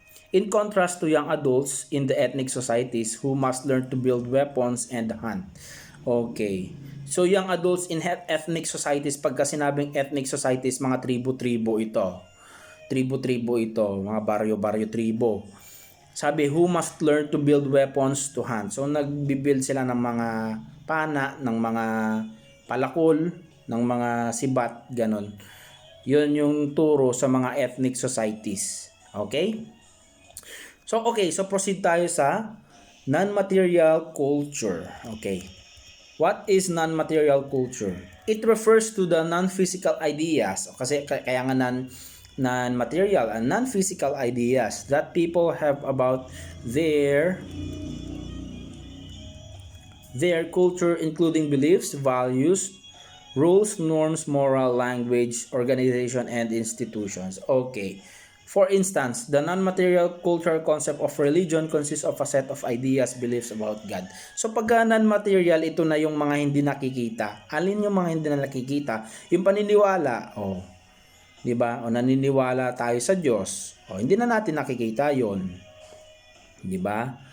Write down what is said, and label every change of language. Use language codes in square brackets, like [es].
[en] In contrast to young adults in the ethnic societies who must learn to build weapons and hunt. Okay. So, young adults in ethnic societies, [tl] pagka sinabing [en] ethnic societies, [tl] mga tribo-tribo ito. Tribo-tribo ito, mga baryo-baryo tribo. [en] Sabi, who must learn to build weapons to hunt. [tl] So, nagbibuild sila ng mga pana, ng mga palakol, ng mga sibat, ganon. Yun yung turo sa mga ethnic societies. Okay? [en] So proceed [tl] tayo sa [en] non-material culture. Okay. What is non-material culture? It refers to the non-physical ideas. [tl] Kasi kaya nga [en] non-material and non-physical ideas that people have about their culture, including beliefs, values, rules, norms, moral, language, organization, and institutions. Okay. For instance, the non-material cultural concept of religion consists of a set of ideas, beliefs about God. [tl] So pagka non-material, ito na yung mga hindi nakikita. Alin yung mga hindi na nakikita? Yung paniniwala. Di ba? Naniniwala tayo sa Diyos. Hindi na natin nakikita yon. Di ba?